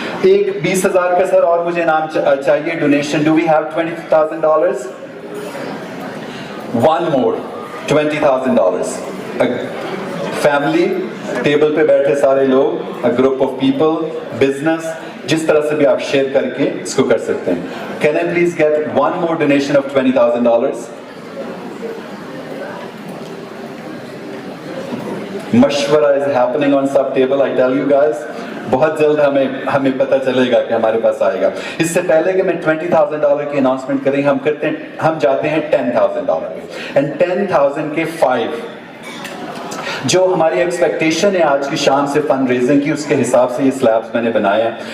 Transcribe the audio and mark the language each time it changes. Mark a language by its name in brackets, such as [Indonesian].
[Hindi] एक 20,000 का सर और मुझे इनाम चाहिए, donation. [English] Do we have $20,000? One more, $20,000। [Hindi] Family, table पे बैठे सारे लोग, [English] a group of people, [Hindi] business, जिस तरह से भी आप शेयर करके इसको कर सकते हैं। [English] Can I please get one more donation of $20,000? मशवरा is happening on सब table, I tell you guys। [Hindi] बहुत जल्द हमें पता चलेगा कि हमारे पास आएगा। इससे पहले कि मैं $20,000 की अनाउंसमेंट करें, हम जाते हैं $10,000 पे। एंड 10,000 के 5 जो हमारी एक्सपेक्टेशन है आज की शाम से फंड रेजिंग की, उसके हिसाब से ये स्लैब्स मैंने बनाए हैं।